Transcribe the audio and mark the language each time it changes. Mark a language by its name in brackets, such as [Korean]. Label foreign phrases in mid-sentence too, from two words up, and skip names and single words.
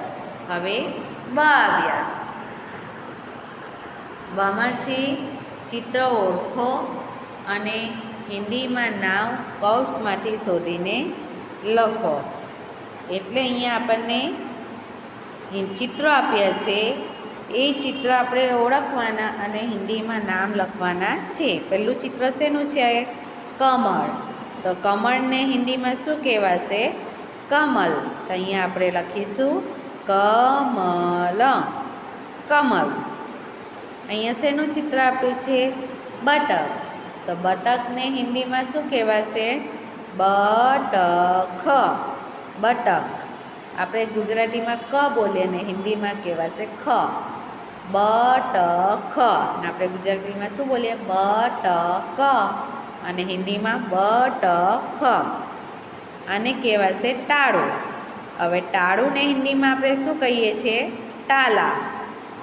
[Gujarati] હવે બ આવ્યા. બમાં છે ચિત્ર ઓળખો અને હિંદીમાં નામ કૌંસમાંથી શોધીને લખો। એટલે અહીંયા આપણને ચિત્રો આપ્યા છે એ ચિત્ર આપણે ઓળખવાના અને હિંદીમાં નામ લખવાના છે। પહેલું ચિત્ર શેનું છે? કમળ। તો કમળને હિંદીમાં શું કહેવાશે? कमल। તો અહીંયા આપણે લખીશું કમલ। कमल। અહીંયા શેનું ચિત્ર આપ્યું છે? बटक। તો બટકને હિંદીમાં શું કહેવાશે? બટખ. બટક। આપણે ગુજરાતીમાં ક બોલીએ અને હિન્દીમાં કહેવાશે ખ બટખ અને આપણે ગુજરાતીમાં શું બોલીએ બટક અને હિન્દીમાં બટખ આને કહેવાશે ટાળું. હવે ટાળુંને હિન્દીમાં આપણે શું કહીએ છીએ? ટાલા.